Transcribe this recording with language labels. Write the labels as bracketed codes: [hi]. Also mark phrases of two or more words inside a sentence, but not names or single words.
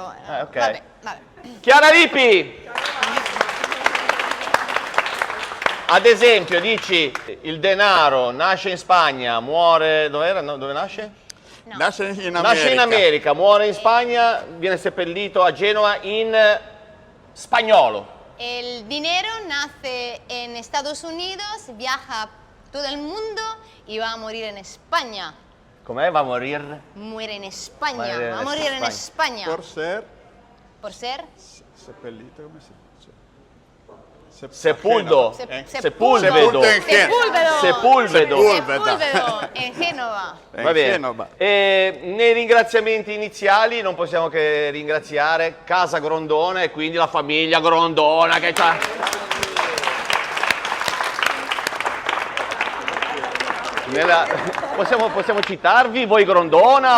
[it] Okay. Vabbè. Chiara Lippi! Ad esempio, dici, il denaro nasce in Spagna, muore... Dove nasce? No. Nasce in America. Nasce in America, muore in Spagna, viene seppellito a Genova in spagnolo. [es] El dinero nace en Estados Unidos, viaja todo el mundo iba a morir en España. [it] Com'è? Va a morire? [es] Muere en España, Muere va a en morir en España. España. Por ser Por ser [it] seppellito, come si dice? [es] Sepuldo. Sepúlvedo. Sepulvedo. Sepúlvedo en Génova. [it] Va bene. Genova. Nei ringraziamenti iniziali non possiamo che ringraziare Casa Grondona e quindi la famiglia Grondona che c'ha. Possiamo citarvi voi Grondona?